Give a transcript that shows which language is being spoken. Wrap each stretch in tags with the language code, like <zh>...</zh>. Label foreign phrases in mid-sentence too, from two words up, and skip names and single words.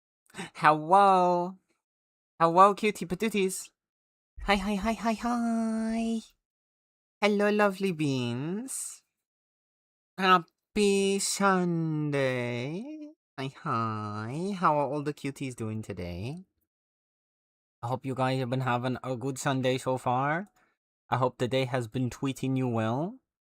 <en>Hello. Hello, cutie patooties. Hi, hi, hi, hi, hi. Hello, lovely beans. Happy Sunday. Hi, hi. How are all the cuties doing today? I hope you guys have been having a good Sunday so far. I hope the day has been treating you well.</en>